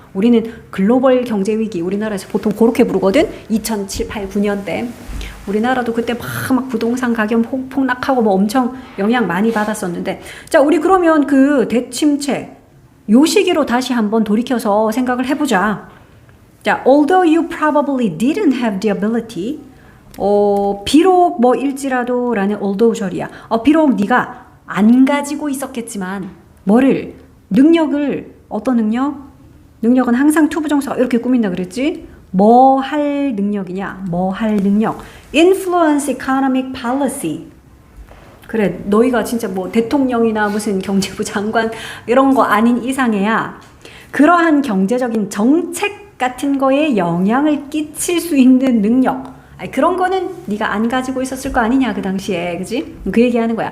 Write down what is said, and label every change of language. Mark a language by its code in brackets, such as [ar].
[ko] 우리는 글로벌 경제 위기, 우리나라에서 보통 그렇게 부르거든. 2007, 8, 9년 때. 우리나라도 그때 막 부동산 가격 폭락하고 뭐 엄청 영향 많이 받았었는데. 자, 우리 그러면 그 대침체 요 시기로 다시 한번 돌이켜서 생각을 해보자. [en] 자, although you probably didn't have the ability, [ko] 비록 뭐일지라도 라는 although 절이야. 비록 네가 안 가지고 있었겠지만 뭐를? 능력을. 어떤 능력? 능력은 항상 투부정사가 이렇게 꾸민다 그랬지? 뭐 할 능력이냐? 뭐 할 능력. [en] influence economic policy. [ko] 그래, 너희가 진짜 뭐 대통령이나 무슨 경제부 장관 이런 거 아닌 이상해야 그러한 경제적인 정책 같은 거에 영향을 끼칠 수 있는 능력. 그런 거는 네가 안 가지고 있었을 거 아니냐 그 당시에. 그지? 그 얘기하는 거야.